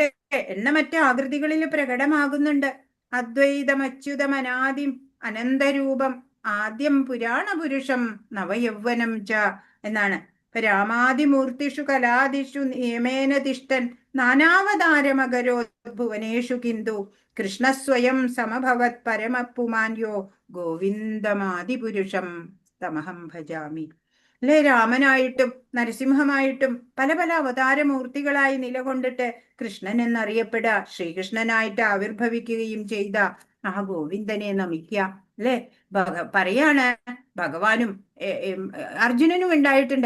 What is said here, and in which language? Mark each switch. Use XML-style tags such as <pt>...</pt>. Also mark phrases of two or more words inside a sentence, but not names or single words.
<ml>എണ്ണമറ്റ ആകൃതികളിൽ പ്രകടമാകുന്നുണ്ട്.</ml> <sa>അദ്വൈതം അച്യുതം അനാദിം അനന്തരൂപം ആദ്യം പുരാണ പുരുഷം നവയൗവനം ച</sa> <ml>എന്നാണ്.</ml> <sa>രാമാദിമൂർത്തിഷു കലാദിഷു നിയമേന തിഷ്ടൻ നാനാവതാരമകരോത് ഭുവനേഷു കിന്തു കൃഷ്ണസ്വയം സമഭവത് പരമപുമാന്യോ ഗോവിന്ദമാദിപുരുഷം തമഹം ഭജാമി.</sa> <ml>അല്ലെ? രാമനായിട്ടും നരസിംഹമായിട്ടും പല പല അവതാരമൂർത്തികളായി നിലകൊണ്ടിട്ട് കൃഷ്ണൻ എന്നറിയപ്പെടുക, ശ്രീകൃഷ്ണനായിട്ട് ആവിർഭവിക്കുകയും ചെയ്ത ആ ഗോവിന്ദനെ നമിക്കുക. അല്ലെ? പറയാണ് ഭഗവാനും അർജുനനും ഉണ്ടായിട്ടുണ്ട്.</ml>